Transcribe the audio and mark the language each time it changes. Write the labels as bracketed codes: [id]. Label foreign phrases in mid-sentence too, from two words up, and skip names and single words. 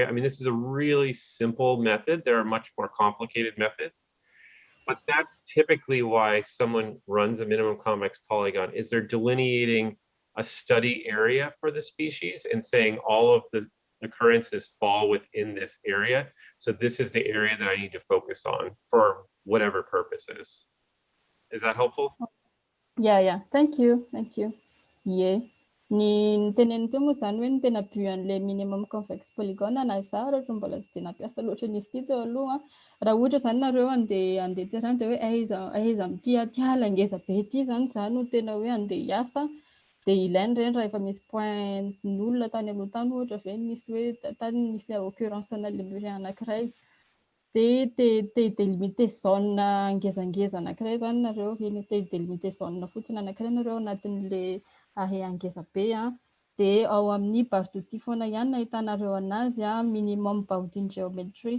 [en] I mean, this is a really simple method. There are much more complicated methods, but that's typically why someone runs a minimum convex polygon, is they're delineating a study area for the species and saying all of the occurrences fall within this area. So this is the area that I need to focus on for whatever purposes. Is that helpful? Yeah. Thank you. Yeah. [mg] Ny teneniny teo moa zany hoe ny tena buan'le [en] minimum convex polygon [mg] na za raha mbola tsy de nampiasa loatra n'izy ity teo aloha. Raha ohatra zany nareo andeha terrain de hoe aiza amin'ity ala ngeza be ity zany za no tena hoe andeha hiasa, de ilainy reny raha efa misy point n'olona tany aloha tany ohatra ve misy hoe tany misy occurrence ana lemurien anankiray, de te [fr] delimiter zone [mg] ngezangeza anankiray zany nareo, te [fr] delimiter zone [mg] fotsiny anankiray nareo anatin'le angeza be de ao amin'ny [fr] barre d'outil [mg] foana ihany ahitanareo anazy [en] minimum bounding geometry.